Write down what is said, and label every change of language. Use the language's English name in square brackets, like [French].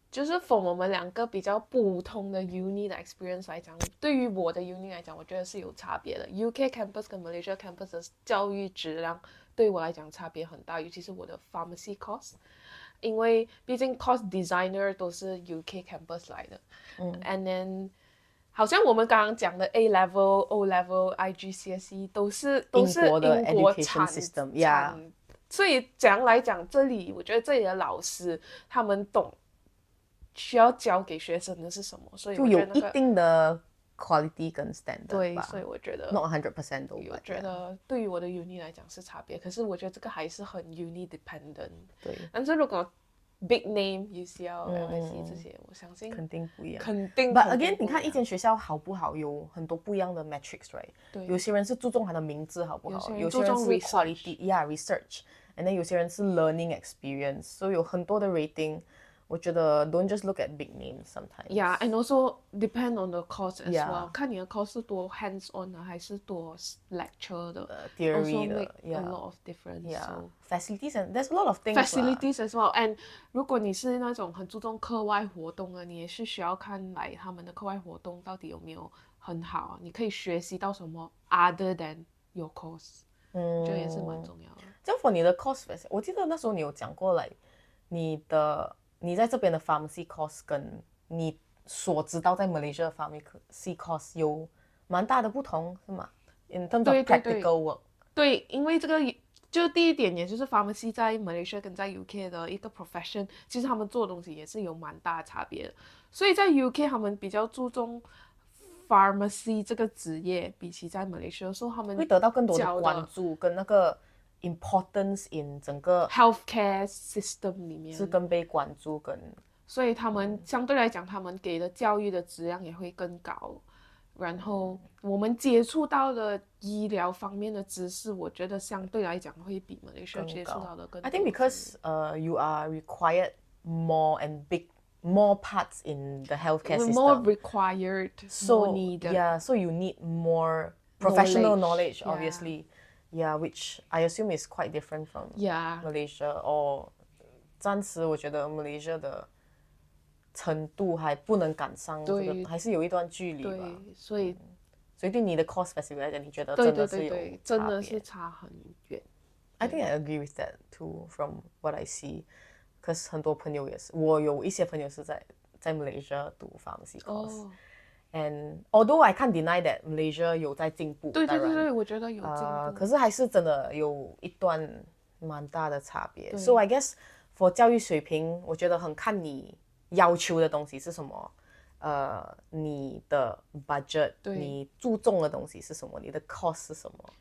[Chinese] 就是 from 我们两个比较不同的 uni 的 experience 来讲，对于我的 uni 来讲，我觉得是有差别的。 UK campus 跟 Malaysia campus 的教育质量对我来讲差别很大，尤其是我的 pharmacy course。因为毕竟 course designer 都是 UK campus 来的， [English] and then [Chinese] 好像我们刚刚讲的 A level、O level、IGCSE 都是英国的英国 [English] education system，yeah。 [Chinese] 所以怎样来讲，我觉得这里的老师他们懂需要教给学生的是什么，所以就有一定的 quality 跟 standard 对，所以我觉得 [English] not 100% 都 [Chinese] 我觉得对于我的 uni 来讲是差别，可是我觉得这个还是很 uni dependent。对，但是如果 big name UCL、LSE 这些，我相信肯定不一样，肯定。 [English] But again， [Chinese] 你看一间学校好不好，有很多不一样的 metrics， [English] right？ [Chinese] 对，有些人是注重他的名字好不好，有些人是 quality，research，and then 有些人是 learning experience， 所以有很多的 rating。我觉得 [English] don't just look at big names sometimes. Yeah, and also depend on the course as well. [Chinese] 看你的 course 是多 hands on 的，还是多 lecture 的 [English] theory [Chinese] 的 [English] ，make a lot of difference. Yeah, so facilities and there's a lot of things. Facilities as well. [Chinese] And 如果你是那种很注重课外活动的，你也是需要看来他们的课外活动到底有没有很好，你可以学习到什么 [English] other than your course. [Chinese] 这也是蛮重要的。这样 for 你的 course， 我记得那时候你有讲过来，你在这边的 pharmacy course 跟你所知道在 Malaysia 的 pharmacy course 有蛮大的不同，是吗 ？ [English] In terms of practical work。 [Chinese] 对，因为这个就第一点，也就是 pharmacy 在 Malaysia 跟在 UK 的一个 profession， 其实他们做的东西也是有蛮大的差别的。所以在 UK 他们比较注重 pharmacy 这个职业，比起在 Malaysia， 所以他们会得到更多的关注跟那个。 [English] importance in 整个 healthcare system 里面 [Chinese] 是更被关注跟，所以他们相对来讲，他们给的教育的质量也会更高。然后我们接触到的医疗方面的知识，我觉得相对来讲会比马来西亚接触到的更多。 [English] I think because you are required more and more parts in the healthcare We're system. more required, more needed. Yeah, so you need more professional knowledge, Yeah. obviously. Yeah, which I assume is quite different from Yeah. Malaysia. [Chinese] Or 暂时我觉得 Malaysia 的程度还不能赶上这个，还是有一段距离吧。对，所以对你的 course specific 来讲，你觉得对真的是有对对对，真的是差很远。 [English] I think I agree with that too from what I see. [Chinese] 可是很多朋友也是，我有一些朋友是在 Malaysia 读 pharmacy course. [English] And although I can't deny that Malaysia [Chinese] 有在进步，对对对对，我觉得有进步。可是还是真的有一段蛮大的差别。 [English] So I guess [Chinese] for 教育水平，我觉得很看你要求的东西是什么，你的 budget， 你注重的东西是什么，你的 cost 是什么。